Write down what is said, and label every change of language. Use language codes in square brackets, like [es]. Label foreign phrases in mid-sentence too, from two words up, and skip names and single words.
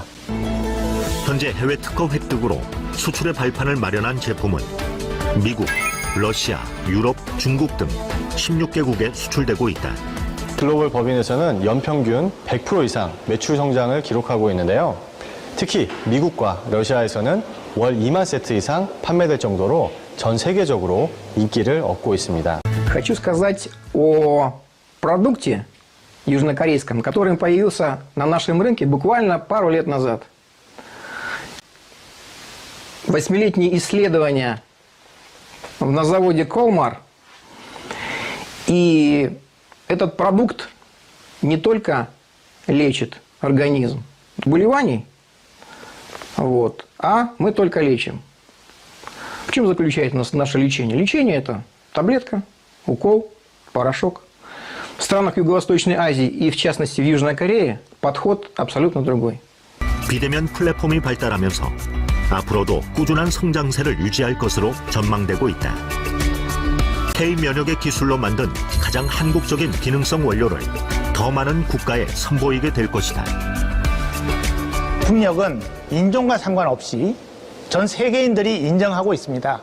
[ko] 현재 해외 특허 획득으로 수출의 발판을 마련한 제품은 미국, 러시아, 유럽, 중국 등 16개국에 수출되고 있다. 글로벌 법인에서는 연평균 100% 이상 매출 성장을 기록하고 있는데요. 특히 미국과 러시아에서는 월 2만 세트 이상 판매될 정도로 전 세계적으로 인기를 얻고 있습니다. [ru] Хочу сказать о продукте южнокорейском, который появился на нашем рынке буквально пару лет назад. 8-летние исследования на заводе Колмар. И этот продукт не только лечит организм от заболеваний, а мы только лечим. В чем заключается наше лечение? Лечение – это таблетка, укол, порошок. В странах Юго-Восточной Азии и, в частности, в Южной Корее подход абсолютно другой. [ko] 비대면 플랫폼이 발달하면서 앞으로도 꾸준한 성장세를 유지할 것으로 전망되고 있다. K-면역의 기술로 만든 가장 한국적인 기능성 원료를 더 많은 국가에 선보이게 될 것이다. 국력은 인종과 상관없이 전 세계인들이 인정하고 있습니다.